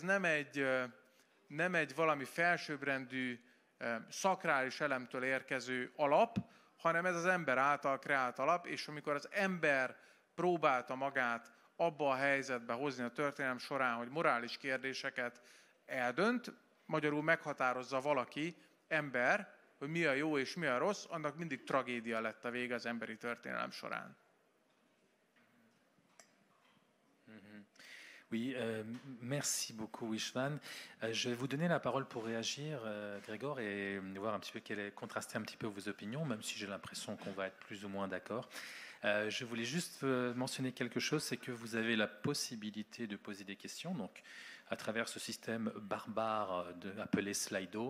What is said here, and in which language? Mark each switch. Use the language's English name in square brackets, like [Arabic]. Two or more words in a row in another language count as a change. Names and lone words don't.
[Hungarian] nem egy valami felsőbbrendű, szakrális elemtől érkező alap, hanem ez az ember által kreált alap, és amikor az ember próbálta magát abba a helyzetbe hozni a történelem során, hogy morális kérdéseket eldönt, magyarul meghatározza valaki, ember, hogy mi a jó és mi a rossz, annak mindig tragédia lett a vége az emberi történelem során. [French] Oui, merci beaucoup Istvan. Je vais vous donner la parole pour réagir, Grégor, et voir un petit peu contraster un petit peu vos opinions, même si j'ai l'impression qu'on va être plus ou moins d'accord. Je voulais juste mentionner quelque chose, c'est que vous avez la possibilité de poser des questions, donc à travers ce système barbare appelé Slido.